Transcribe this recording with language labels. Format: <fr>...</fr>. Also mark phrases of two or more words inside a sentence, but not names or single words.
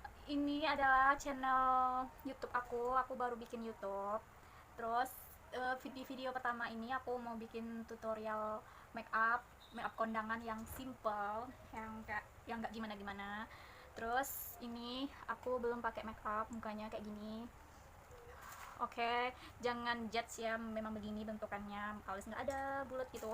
<id>Ini adalah channel YouTube aku baru bikin YouTube. Terus video pertama ini aku mau bikin tutorial</id> <en>make up</en> <id>kondangan yang simple, yang nggak gimana-gimana. Terus ini aku belum pakai</id> <en>make up,</en> <id>mukanya kayak gini. Oke, jangan judge ya, memang begini bentukannya, kalau nggak ada bulat gitu.</id>